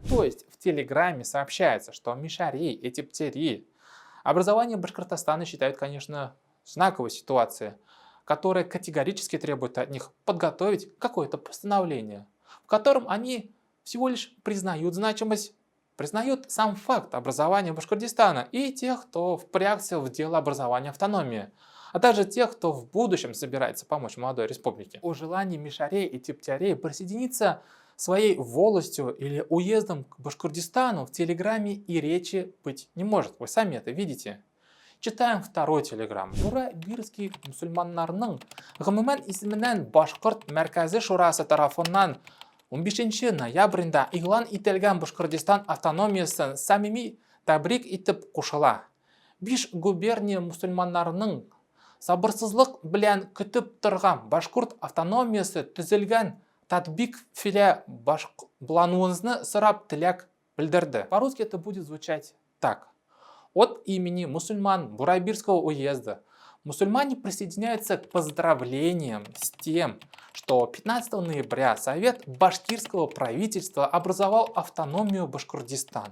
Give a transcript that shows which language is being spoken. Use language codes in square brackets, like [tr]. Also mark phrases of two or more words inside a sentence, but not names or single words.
[ru] То есть в телеграмме сообщается, что мишари и типтяри образование Башкортостана считают, конечно, знаковой ситуацией, которая категорически требует от них подготовить какое-то постановление, в котором они всего лишь признают значимость, признают сам факт образования Башкортостана и тех, кто впрягся в дело образования автономии, а также тех, кто в будущем собирается помочь молодой республике. О желании мишарей и типтярей присоединиться своей волостью или уездом к Башкортостану в телеграмме и речи быть не может. Вы сами это видите. Читаем второй телеграмм. [tt] Бурай-Бирский мусульманнарның гомумән исеменнән Башкорт мәркәзе шурасы тарафыннан 15 ноябрендә игълан ителгән Башкортостан автономиясын самими тәбрик итеп кушыла. 5 губерния мусульманнарының сабырсызлык белән көтеп торган Башкорт автономиясы төзелгән татбик филә башкалануыңызны сорап теләк белдерде. [ru] По-русски это будет звучать так. От имени мусульман Бурай-Бирского уезда мусульмане присоединяются к поздравлениям с тем, что 15 ноября Совет башкирского правительства образовал автономию Башкортостан.